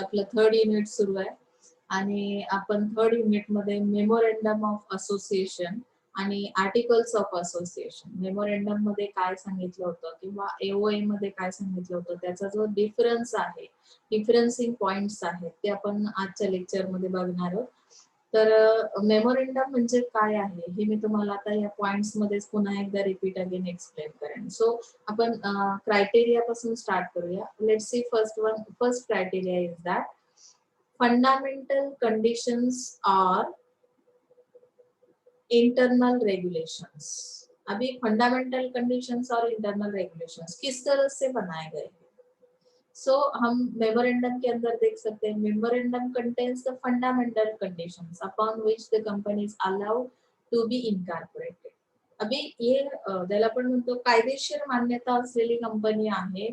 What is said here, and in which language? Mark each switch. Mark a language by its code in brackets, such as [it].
[mr] आपलं third unit सुरू आहे आणि आपण थर्ड युनिट मध्ये मेमोरेंडम ऑफ असोसिएशन आणि आर्टिकल्स ऑफ असोसिएशन, मेमोरेंडम मध्ये काय सांगितलं होतं किंवा एओए मध्ये काय सांगितलं होतं, त्याचा जो डिफरन्स आहे, डिफरन्सिंग पॉइंट्स आहेत, ते आपण आजच्या लेक्चर मध्ये बघणार आहोत. तर मेमोरेंडम म्हणजे काय आहे हे मी तुम्हाला आता या पॉइंट्स मध्ये पुन्हा एकदा रिपीट अगेन एक्सप्लेन करेन. सो आपण क्रायटेरिया पासून स्टार्ट करूया. [en] Let's see first criteria is that fundamental conditions are internal regulations. [hi] अभी फंडामेंटल कंडीशंस और इंटरनल रेगुलेशंस किस तरह से बनाए गए हैं? हम मेमोरेंडम के अंदर देख सकते हैं, [en] Memorandum contains the fundamental conditions upon which the company is allowed to be incorporated. [hi] अभी ये [mr] त्याला आपण म्हणतो कायदेशीर मान्यता असलेली कंपनी आहे.